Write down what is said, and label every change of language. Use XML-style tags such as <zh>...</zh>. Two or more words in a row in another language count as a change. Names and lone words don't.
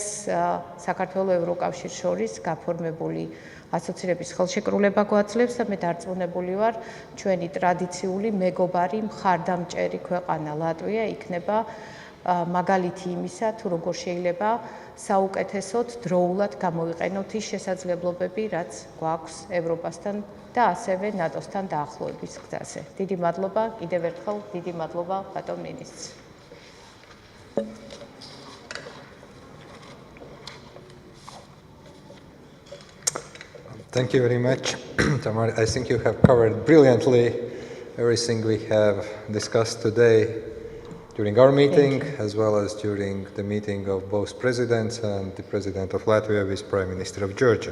<ka>საქართველოს ევროკავშირს შორის გაფორმებული ასოცირების ხელშეკრულება გვაძლევს და მე დარწმუნებული ვარ, ჩვენი ტრადიციული მეგობარი მხარდამჭერი ქვეყანა ლატვია იქნება მაგალითი იმისა, თუ როგორ შეიძლება საუკეთესოდ დროულად გამოვიყენოთ ის შესაძლებლობები, რაც გვაქვს ევროპასთან და ასევე ნატოსთან დაახლოების გზაზე. დიდი მადლობა, კიდევ ერთხელ დიდი მადლობა ბატონ მინისტრს.</ka> <en>Thank you very much, Tamar. I think you have covered brilliantly everything we have discussed today during our meeting, as well as during the meeting of both presidents and the president of Latvia with Prime Minister of Georgia.</en>